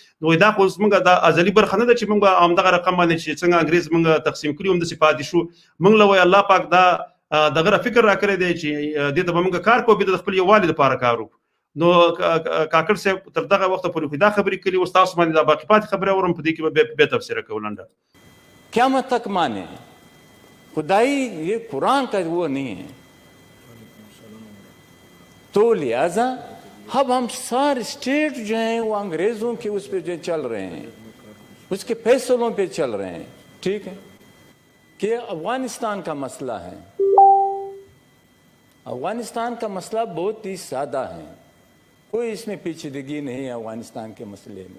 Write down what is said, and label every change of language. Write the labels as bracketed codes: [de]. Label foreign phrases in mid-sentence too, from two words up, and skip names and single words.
[ps] نو دا خو زموږ د ازلي برخه نه ده چې موږ همدغه رقم باندې چې څنګه انګریز موږ تقسیم کړي همداسې پاتې شو. موږ له وایي الله پاک دا دغه فکر راکړی دی چې دې ته به موږ کار کوو، بیا د خپل یووالي لپاره کار وکړو. نو کاکړ صاحب تر دغه وخته پورې خو دا خبرې کړي، اوس تاسو باندې دا باقي پاتې خبرې اورم، په دې کې به بیا تبصره کوو لنډه. [ur] قیامت تک مانے خدائی یہ قرآن کا وہ نہیں ہے. تو لہٰذا اب ہم سارے اسٹیٹ جو ہیں وہ انگریزوں کے اس پہ جو چل رہے ہیں، اس کے فیصلوں پہ چل رہے ہیں. ٹھیک ہے کہ افغانستان کا مسئلہ ہے، افغانستان کا مسئلہ بہت ہی سادہ ہے، کوئی اس میں پیچیدگی نہیں ہے افغانستان کے مسئلے میں.